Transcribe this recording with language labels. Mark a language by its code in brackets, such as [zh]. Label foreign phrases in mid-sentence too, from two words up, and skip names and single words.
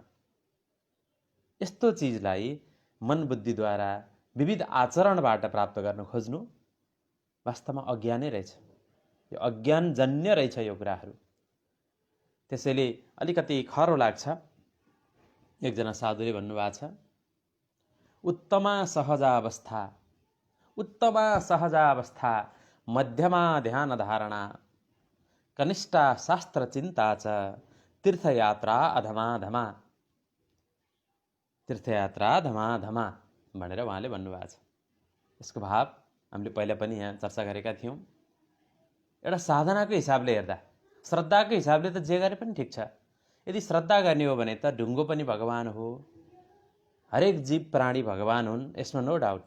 [ne] यस्तो चिजलाई मन बुद्धिद्वारा विविध आचरणबाट प्राप्त गर्न खोज्नु वास्तवमा अज्ञानै रहेछ। यो अज्ञानजन्य रहेछ यो कुराहरू। त्यसैले अलिकति खरो लाग्छ। एकजना साधुले भन्नुभएको छ, [sa] उत्तमा सहजावस्था मध्यमा ध्यान धारणा कनिष्ठा शास्त्र चिन्ता च तीर्थयात्रा अधमा धमा [ne] भनेर उहाँले भन्नुभएको छ। यसको भाव हामीले पहिला पनि यहाँ चर्चा गरेका थियौँ। एउटा साधनाको हिसाबले हेर्दा, श्रद्धाको हिसाबले त जे गरे पनि ठिक छ। यदि श्रद्धा गर्ने हो भने त ढुङ्गो पनि भगवान हो, हरेक जीव प्राणी भगवान हुन्, यसमा [en] no doubt.